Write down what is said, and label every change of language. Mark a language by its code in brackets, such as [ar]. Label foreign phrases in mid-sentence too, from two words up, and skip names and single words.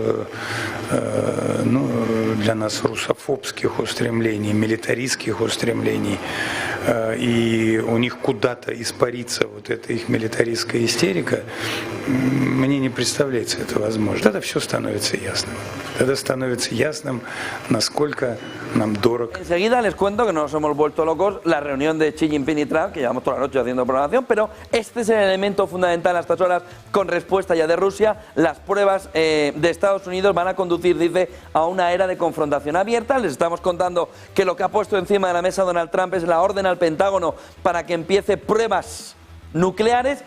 [ru] ну, для нас русофобских устремлений, милитаристских устремлений, и у них куда-то испарится вот эта их милитаристская истерика, мне не представляется это возможно. Тогда все становится ясным. Тогда становится ясным, насколько нам дорог. [es] Enseguida les cuento que no nos hemos vuelto locos la reunión de Xi Jinping y Trump, que llevamos toda la noche haciendo programación, pero este es el elemento fundamental a estas horas con respuesta ya de Rusia. Las pruebas de Estados Unidos van a conducir, dice, a una era de confrontación abierta. Les estamos contando que lo que ha puesto encima de la mesa Donald Trump es la orden al Pentágono para que empiece pruebas nucleares.